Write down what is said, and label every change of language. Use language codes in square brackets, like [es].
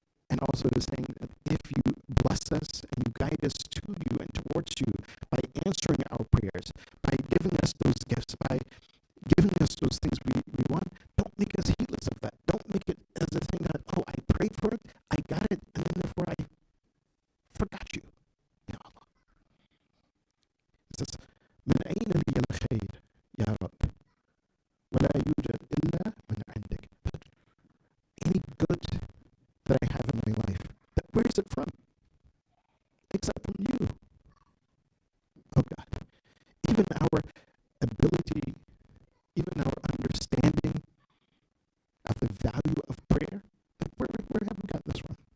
[en] And also to saying that if you bless us and you guide us to you and towards you by answering our prayers, by giving us those gifts, by giving us those things we want, don't make us heedless of that. Don't make it as a thing that, oh, I prayed for it, I got it, and then therefore I forgot you. Ya Allah. It says, [ar] من أين لي الخير يا رب ولا يوجد إلا من عندك. [en] Any good that I have in my life, where is it from? Except from you. Oh God. Even our ability, even our understanding of the value of prayer, where have we got this from?